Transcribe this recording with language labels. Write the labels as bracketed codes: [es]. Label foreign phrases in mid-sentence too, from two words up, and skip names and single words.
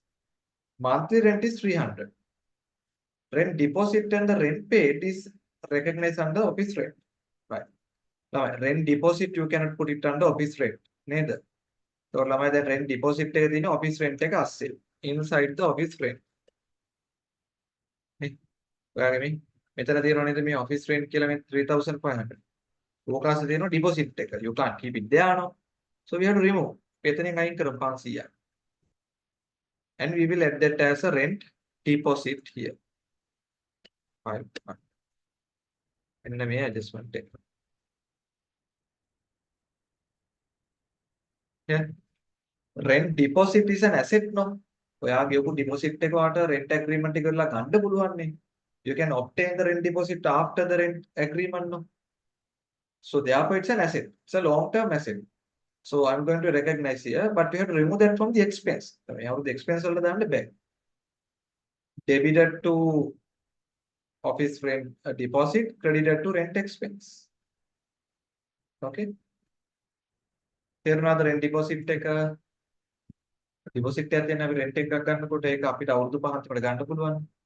[en] Monthly rent is 300. Rent deposit and the rent paid is recognized under office rent. Right. Now, rent deposit you cannot put it under office rent. Neither. So, the rent deposit is in office rent inside the office rent. [si] මෙතන තියෙනවා නේද මේ [en] office rent [si] කියලා මේ 3500. ඕකාස තියෙනවා deposit එක. [en] You can't keep it there no. So we have to remove. [si] එතනින් අයින් කරමු 500. [en] And we will add that as a rent deposit here. Fine. And මේ adjustment එක. Yeah. Rent deposit is an asset no. [si] ඔයා ගෙවපු deposit එක වාට [en] rent agreement [si] එක කරලා ගන්න පුළුවන් නේ. [en] You can obtain the rent deposit after the rent agreement no. So therefore it's an asset. It's a long-term asset. So I'm going to recognize here, but we have to remove that from the expense. So we have the expense [si] වලට දාන්න බෑ. [en] Debited to office rent deposit, credited to rent expense. [si] Okay. තේරුණාද [en] rent deposit [si] එක deposit එකක් දෙන්න අපි rent එකක් ගන්නකොට ඒක අපිට අවුරුදු 5ක් අපිට ගන්න පුළුවන්.